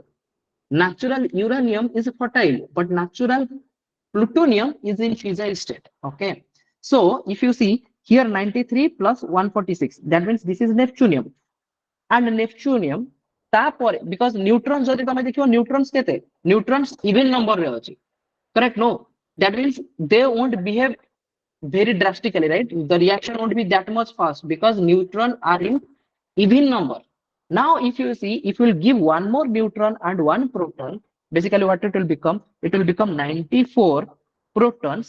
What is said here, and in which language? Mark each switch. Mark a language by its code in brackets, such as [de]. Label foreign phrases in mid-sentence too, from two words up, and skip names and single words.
[en] Natural uranium is fertile, but natural plutonium is in fissile state. Okay. So if you see here 93 plus 146, that means this is neptunium. And neptunium [or] तापर [en] because neutrons [or] ଯଦି ତମେ ଦେଖିଓ [en] neutrons केते neutrons even number [or] ରେ ଅଛି [en] correct no that means they won't behave very drastically, right? The reaction won't be that much fast because neutron are in even number. Now if you see, if we'll give one more neutron and one proton, basically what it will become, it will become 94 protons.